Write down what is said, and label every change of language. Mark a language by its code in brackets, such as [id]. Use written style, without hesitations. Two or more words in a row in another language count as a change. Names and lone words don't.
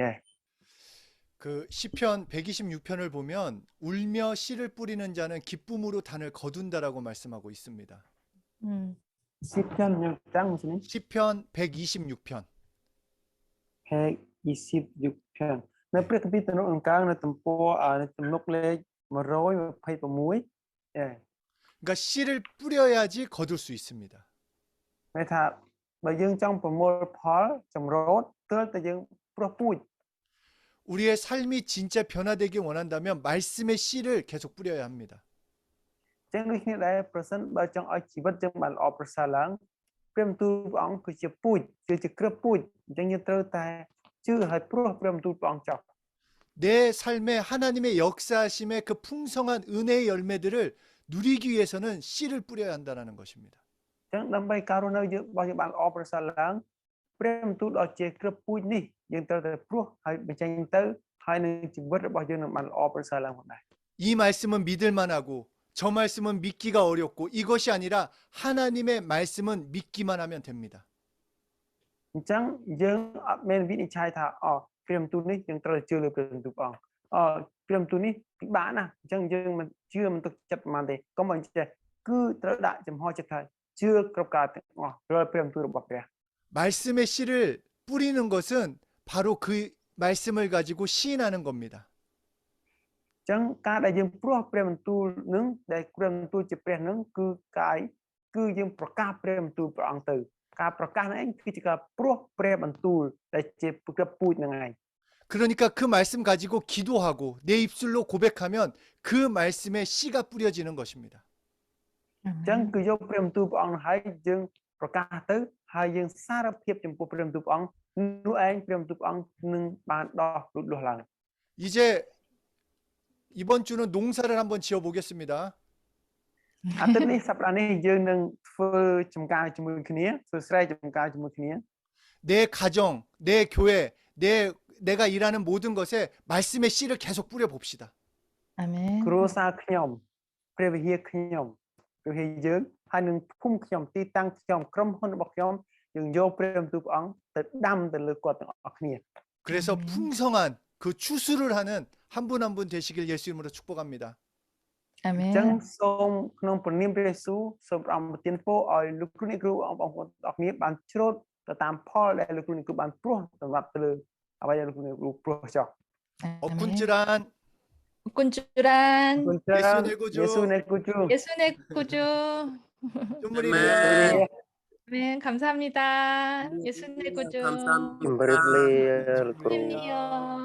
[ko] 그 시편 126편을 보면 울며 씨를 뿌리는 자는 기쁨으로 단을 거둔다라고 말씀하고 있습니다. [km] 10편 យើងចាំនេះ [ko] 시편 126편. [km] 126편 នៅព្រះគម្ពីរទំនុកអង្កើងនៅទំព័រទំនុកលេខ126 예. [ko] 그러니까 씨를 뿌려야지 거둘 수 있습니다. [km] មានថាបើយើងចង់ប្រមូលផលចម្រូតទើបតែយើងព្រោះពូជ [ko] 우리의 삶이 진짜 변화되길 원한다면 말씀의 씨를 계속 뿌려야 합니다. [km] ចឹងដូចគ្នាដែរប្រសិនបើចង់ឲ្យជីវិតយើងបានល្អប្រសើរឡើងព្រះបន្ទូលព្រះអង្គគឺជាពូជគឺជាគ្រាប់ពូជអញ្ចឹងយើងត្រូវតែជឿឲ្យព្រោះព្រះបន្ទូលព្រះអង្គចុះ [ko] 내 삶에 하나님의 역사하심의 그 풍성한 은혜의 열매들을 누리기 위해서는 씨를 뿌려야 한다는 것입니다. [km] ចឹងដើម្បីការរស់នៅយើងរបស់យើងបានល្អប្រសើរឡើងព្រះបន្ទូលដ៏ជាគ្រាប់ពូជនេះយើងត្រូវតែព្រោះហើយបញ្ចេញទៅហើយនឹងជីវិតរបស់យើងនឹងបានល្អប្រសើរឡើងផងដែរ [ko] 이 말씀은 믿을 만하고 저 말씀은 믿기가 어렵고 이것이 아니라 하나님의 말씀은 믿기만 하면 됩니다. [km] អញ្ចឹងយើងអត់មានវិនិច្ឆ័យថាព្រះបន្ទូលនេះយើងត្រូវជឿលើព្រះបន្ទូលព្រះអង្គព្រះបន្ទូលនេះពិបាកណាស់អញ្ចឹងយើងមិនជឿមិនទុកចិត្តប៉ុន្មានទេកុំឲ្យចេះគឺត្រូវដាក់ចំហចិត្តថាជឿគ្រប់ការទាំងអស់រាល់ព្រះបន្ទូលរបស់ព្រះ [ko] 말씀의 씨를 뿌리는 것은 바로 그 말씀을 가지고 시인하는 겁니다. [km] អញ្ចឹងការដែលយើងព្រោះព្រះបន្ទូលនឹងដែលព្រះបន្ទូលជាព្រះនឹងគឺយើងប្រកាសព្រះបន្ទូលព្រះអង្គទៅការប្រកាសហ្នឹងឯងគឺជាការព្រោះព្រះបន្ទូលដែលជាគ្រាប់ពូជហ្នឹងឯង [ko] 그러니까 그 말씀 가지고 기도하고 내 입술로 고백하면 그 말씀에 씨가 뿌려지는 것입니다. [km] អញ្ចឹងគឺយកព្រះបន្ទូលព្រះអង្គហើយយើងប្រកាសទៅហើយយើងសារភាពចំពោះព្រះបន្ទូលព្រះអង្គនោះឯងព្រះបន្ទូលព្រះអង្គនឹងបានដោះលូតលាស់ឡើង [ko] 이제 이번 주는 농사를 한번 지어 보겠습니다. [km] អាទិត្យនេះសប្តាហ៍នេះយើងនឹងធ្វើចំការជាមួយគ្នាធ្វើស្រែចំការជាមួយគ្នា [ko] 내 가정, 내 교회, 내가 일하는 모든 것에 말씀의 씨를 계속 뿌려 봅시다. 아멘. [km] គ្រួសារខ្ញុំព្រះវិហារខ្ញុំព្រះវិហារយើងហើយនឹងភូមិខ្ញុំទីតាំងខ្ញុំក្រុមហ៊ុនរបស់ខ្ញុំយើងយកព្រះបន្ទូលព្រះអង្គទៅដាំទៅលើគាត់ទាំងអស់គ្នា [ko] 그래서 풍성한 그 추수를 하는 한 분 한 분 되시길 예수 이름으로 축복합니다. [km] អញ្ចឹង [ko] 아멘. [km] សូមក្នុងព្រះនាមព្រះយេស៊ូវសូមព្រះអង្គប្រទានពរឲ្យលោកគ្រូអ្នកគ្រូបងប្អូនទាំងអស់គ្នាបានច្រូតទៅតាមផលដែលលោកគ្រូអ្នកគ្រូបានព្រោះសម្រាប់ទៅលើអ្វីដែលលោកគ្រូអ្នកគ្រូព្រោះចុះ [ko] 아멘. [km] អរគុណច្រើន 꾼쭈란 គុណច្រើន [ko] 예수 내 구주. [km] យេស៊ូវអ្នកគ្រូជូ [ko] 예수의 구주. 쭈무리면 아멘. 감사합니다. 예수의 구주. 감사합니다. 주님이요.